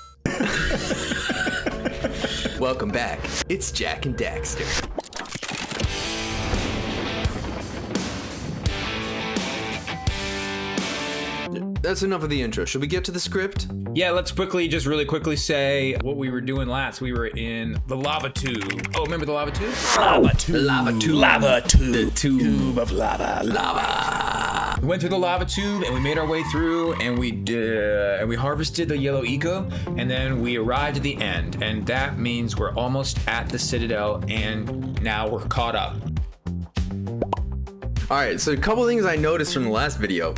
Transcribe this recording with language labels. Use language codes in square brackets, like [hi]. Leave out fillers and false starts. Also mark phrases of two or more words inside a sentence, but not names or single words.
[en] Welcome back. It's Jack and Daxter. That's enough of the intro. Should we get to the script? Yeah, let's really quickly say what we were doing last. We were in the lava tube. Oh, remember the lava tube? Lava tube. Lava tube. Lava tube. The tube of lava. Lava. We went through the lava tube and we made our way through and we harvested the yellow eco and then we arrived at the end, and that means we're almost at the Citadel and now we're caught up. Alright, so a couple things I noticed from the last video.